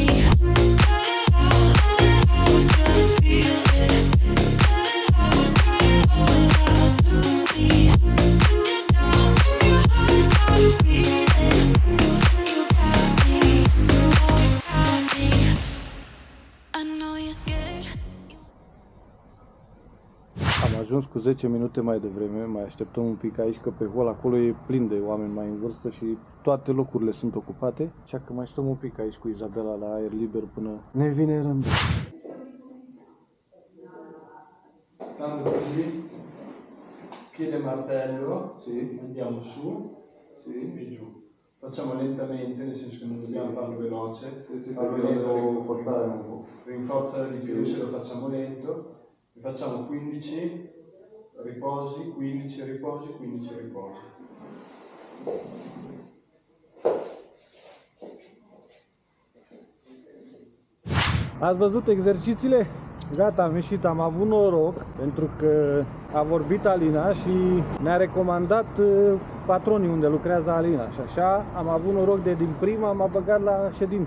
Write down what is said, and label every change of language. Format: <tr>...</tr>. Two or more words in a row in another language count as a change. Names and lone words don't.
<en>Let it out, just feel it. Let it out, cry it all out to me. When you're down, when your heart stops beating, you got me, you always got me. I know you're scared.</en> <ro>Am ajuns cu 10 minute mai devreme, mai așteptăm un pic aici, că pe hol acolo e plin de oameni mai în vârstă și toate locurile sunt ocupate. Așa că mai stăm un pic aici cu Izabela la aer liber până ne vine rândul.</ro> <it>Stando così, piede martello, Sì. andiamo su Sì. e giù. Facciamo lentamente, nel senso che non dobbiamo farlo veloce. Sì, farlo perché lo lento devo portare un po'. rinforza di più Sì. se lo facciamo lento. E facciamo 15 riposi, 15 riposi, 15 riposi.</it> <ro>Ați văzut exercițiile? Gata, am ieșit, am avut noroc pentru că a vorbit Alina și ne-a recomandat patronii unde lucrează Alina și așa am avut noroc de din prima, m-a băgat la ședință.</ro>